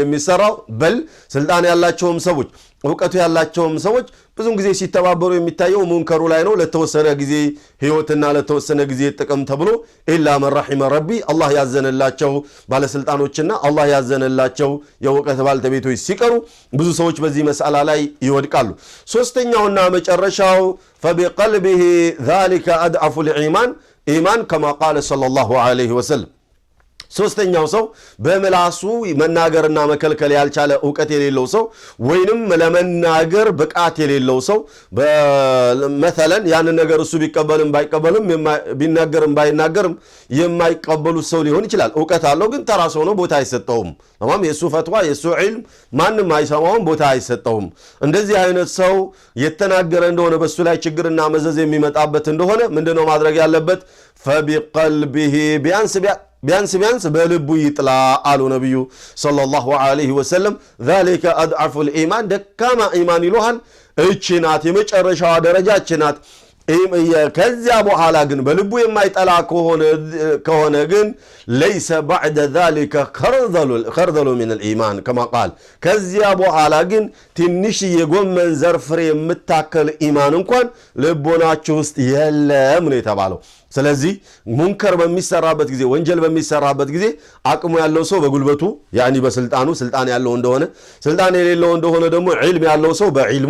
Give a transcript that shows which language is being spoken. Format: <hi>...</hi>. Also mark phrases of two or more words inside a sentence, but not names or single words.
<am>የሚሰራው በል ስልጣን ያላቸውም ሰዎች ወቀቱ ያላቸውም ሰዎች ብዙም ጊዜ ሲተባበሩ የሚታየው ሙንከሩ ላይ ነው ለተወሰነ ጊዜ ህይወትና ለተወሰነ ጊዜ ጥቅም ተብሎ</am> <ar>إلا من رحم ربي</ar> <am>አላህ ያዘነላቸው ባለስልጣኖችና አላህ ያዘነላቸው የወቀት ባልተቤቶች ሲቀሩ ብዙ ሰዎች በዚህ መስአላ ላይ ይወድቃሉ ሶስተኛውና መጨረሻው</am> <ar>فبقلبه ذلك أضعف الإيمان إيمان كما قال صلى الله عليه وسلم</ar> <am>ሶስተኛው ሰው በመላሱ መናገርና መከልከል ያልቻለ ዕውቀት የሌለው ሰው ወይንም ለመናገር ብቃት የሌለው ሰው በመثلا ያን ነገር እሱ ቢቀበልም ባይቀበልም ቢናገርም ባይናገርም የማይቀበሉ ሰው ሊሆን ይችላል ዕውቀት አለው ግን ተራ ሰው ነው ቦታ አይሰጠውም ተማም የሱ ፈትዋ የሱ ዒልም ማንንም አይሰማውም ቦታ አይሰጠውም እንደዚህ አይነት ሰው የተናገረ እንደሆነ በሱ ላይ ችግርና መዘዝ የሚመጣበት እንደሆነ ምንድነው ማድረግ ያለበት فبقلبه ቢያንስ በልቡ ይጥላ አሉ ነብዩ</am> <ar>صلى الله عليه وسلم ذلك اضعف الايمان</ar> <am>ደካማ ኢማን ይሉሃል እቺናት የመጨረሻው ደረጃችናት ከዚያ በኋላ ግን በልቡ የማይጠላ ከሆነ ግን</am> <ar>ليس بعد ذلك خردل من الايمان كما قال</ar> <am>ከዚያ በኋላ ግን ትንሽ የጎመን ዘርፍሬ የምታከል ኢማን እንኳን ልቦናችሁ ውስጥ የለም ነው የተባለው ስለዚህ ሙንከር በሚሰራበት ጊዜ ወንጀል በሚሰራበት ጊዜ አቅሙ ያለው ሰው በጉልበቱ ያኒ በስልጣኑ ስልጣን ያለው እንደሆነ ስልጣን የሌለው እንደሆነ ደግሞ ዒልም ያለው ሰው በዒልሙ</am>